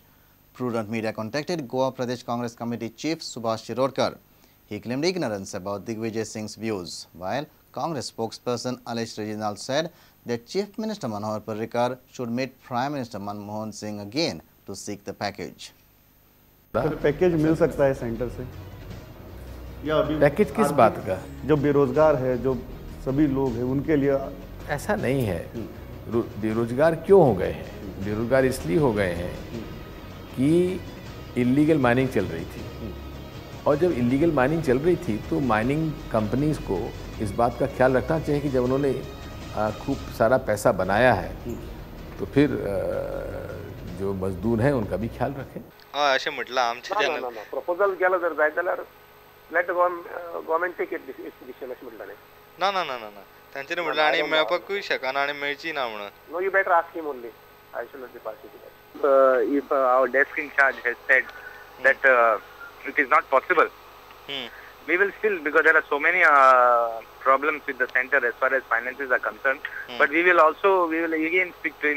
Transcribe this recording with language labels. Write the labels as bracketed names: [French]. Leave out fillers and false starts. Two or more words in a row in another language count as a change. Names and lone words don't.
[English] Prudent media contacted Goa Pradesh Congress Committee Chief Subhash Shirodkar. He claimed ignorance about Digvijay Singh's views, while Congress spokesperson Alish Reginald said that Chief Minister Manohar Parrikar should meet Prime Minister Manmohan Singh again to seek the package. [Hindi] पैकेज मिल सकता है सेंटर से या अभी पैकेज किस बात का? जो बेरोजगार है, जो सभी लोग हैं उनके लिए ऐसा नहीं है। बेरोजगार क्यों हो गए हैं? बेरोजगार इसलिए हो गए हैं कि [English] illegal mining [Hindi] चल रही थी, और जब [English] illegal mining [Hindi] चल रही थी तो [English] mining companies [Hindi] को इस बात का ख्याल रखना चाहिए कि जब उन्होंने खूब सारा पैसा बनाया है तो फिर जो मजदूर हैं उनका भी ख्याल रखें। [Konkani] अशें म्हटलां आमचे प्रपोजल गेलो जर जाय जाल्यार [English] let government take it decision [Konkani] अशें म्हटलें ना ना ना ना ना तांच्यांनी म्हटलें आनी मेळपाकूय शकना आनी मेळची ना म्हणून [English] no you better ask him only I should not be party to that if our desk in charge has said that it is not possible we will still, because there are so many problems with the center as far as finances are concerned, but we will again speak to him.